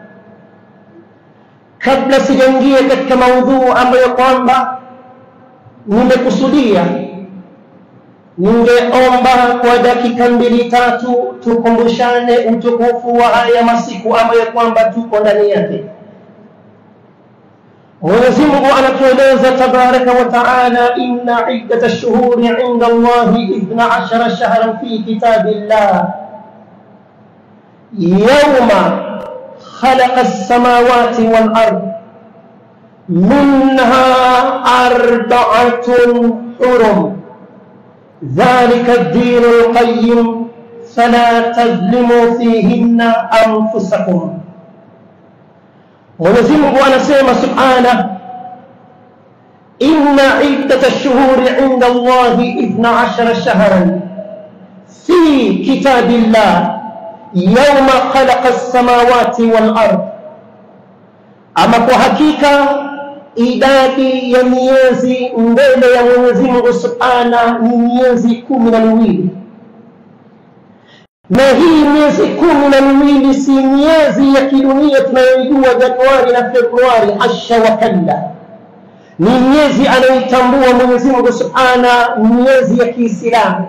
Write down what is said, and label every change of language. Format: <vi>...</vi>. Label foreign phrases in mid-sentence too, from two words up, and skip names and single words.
<sw>Kabla sijaingia katika maudhu ambayo kwamba nimekusudia, ningeomba kwa dakika 2-3 tukumbushane utukufu wa haya masiku ambayo kwamba tuko ndani yake. Mwenyezi Mungu anatueleza</sw> <ar>تبارك وتعالى, إن عدة الشهور عند الله 12 شهرا في كتاب الله يوم خلق السماوات والأرض منها أربعة حرم ذلك الدين القيم فلا تظلموا فيهن أنفسكم.</ar> <sw>Mwenyezi Mungu anasema subhanahu,</sw> <ar>إن عدة الشهور عند الله 12 شهرا في كتاب الله يوم خلق السماوات والأرض,</ar> <sw>ama kwa hakika idadi ya miezi mbele ya Mwenyezi Mungu Subhanahu ni miezi 12, na hii miezi 12 si miezi ya kidunia tunayojua Januari na Februari,</sw> <ar>حاشا وكلا,</ar> <sw>ni miezi anaitambua Mwenyezi Mungu Subhanahu, miezi ya Kiislamu.</sw>